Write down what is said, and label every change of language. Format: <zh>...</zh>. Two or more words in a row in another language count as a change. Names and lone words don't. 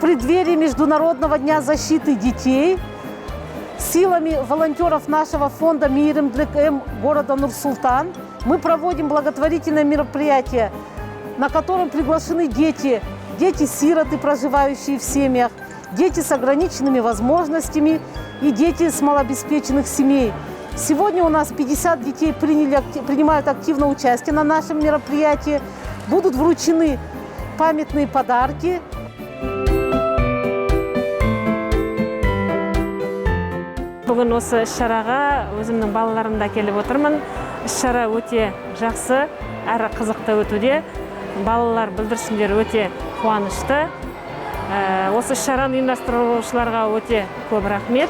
<ru>преддверии Международного дня защиты детей силами волонтеров нашего фонда «Мейирімділік М» города Нур-Султан мы проводим благотворительное мероприятие, на котором приглашены дети, дети-сироты, проживающие в семьях, дети с ограниченными возможностями и дети с малообеспеченных семей. Сегодня у нас 50 детей принимают активное участие на нашем мероприятии. Будут вручены памятные подарки.</ru> <kk>Бүгін осы іс-шараға өзімнің балаларымда келіп отырмын. Іс-шара өте жақсы, әрі қызықты өтуде. Балалар бүлдіршіндер өте қуанышты. Осы іс-шараны ұйымдастырушыларға өте көп рахмет.</kk>